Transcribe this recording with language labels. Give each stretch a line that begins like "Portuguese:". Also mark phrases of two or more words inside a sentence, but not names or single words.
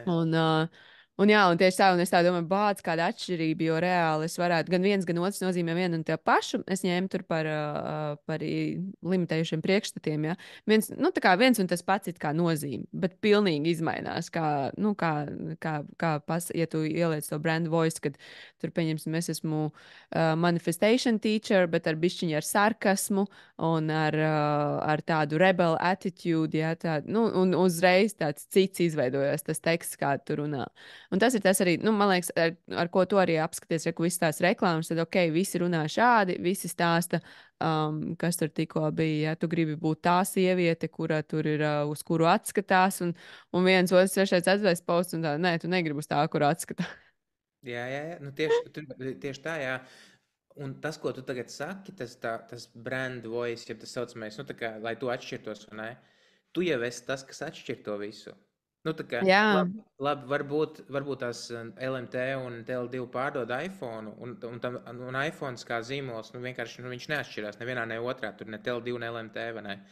Latvian: Un tieši tā, un es tā domāju, bāc, kāda atšķirība, jo reāli es varētu gan viens, gan otrs nozīmē vienu un to pašu. Es ņēmu tur par limitējušiem priekšstatiem, ja. Viens un tas pats it kā nozīme, bet pilnīgi izmainās, ja tu ieliec to
English: brand voice,
Latvian: kad tur, pieņemsim, es esmu
English: manifestation teacher,
Latvian: bet ar bišķiņu ar sarkasmu un ar tādu
English: rebel attitude,
Latvian: ja, un uzreiz tāds cits izveidojas tas teksts, kā tu runā. Un tas ir tas arī, man liekas, ar ko tu arī apskaties, ja visas tās reklāmas, tad ok, visi runā šādi, visi stāsta, kas tur tikko bija, ja tu gribi būt tā sieviete, kura tur ir, uz kuru atskatās, un viens otrs trešais atzvēs posts, un tā, nē, tu negribi uz tā, kur atskatās. Jā, jā, jā. Tieši tā, jā. Un tas, ko tu tagad saki, tas
English: brand voice,
Latvian: ja tas saucamais, lai tu atšķirtos, vai ne? Tu jau esi tas, kas atšķir to visu. Jā, Varbūt tās LMT un TL2 pārdod iPhone, un iPhone kā zīmols, vienkārši viņš neatšķirās nevienā, ne otrā, tur ne TL2, ne LMT, vai ne?